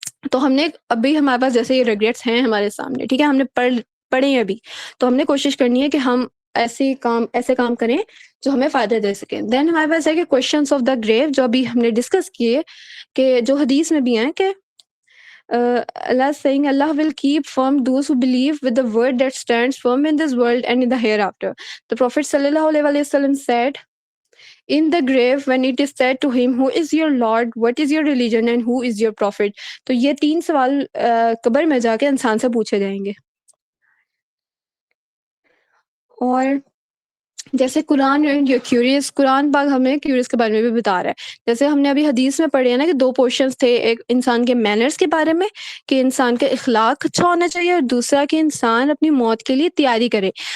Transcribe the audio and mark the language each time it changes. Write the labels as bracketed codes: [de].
[ur] تو ہم نے ابھی ہمارے پاس جیسے یہ ریگریٹس ہیں ہمارے سامنے، ٹھیک ہے، ہم نے پڑھے ہیں ابھی، تو ہم نے کوشش کرنی ہے کہ ہم ایسے کام کریں جو ہمیں فائدہ دے سکیں۔ دین ہمارے پاس ہے کہ [en] questions of the grave, [ur] جو ابھی ہم نے ڈسکس کیے، کہ جو حدیث میں بھی ہیں کہ [en] Allah saying, Allah will keep firm those who believe with the word that stands firm in this world and in the hereafter. The Prophet sallallahu alaihi wasallam said, in the grave when it is said to him, who is your Lord, what is your religion, and who is your prophet. [ur] تو یہ 3 سوال قبر میں جا کے انسان سے پوچھے جائیں گے۔ اور جیسے قرآن قرآن پاک ہمیں کیوریس کے بارے میں بھی بتا رہا ہے، جیسے ہم نے ابھی حدیث میں پڑھے ہیں نا کہ 2 پورشنز تھے، ایک انسان کے مینرز کے بارے میں کہ انسان کا اخلاق اچھا ہونا چاہیے، اور دوسرا کہ انسان اپنی موت کے لیے تیاری کرے۔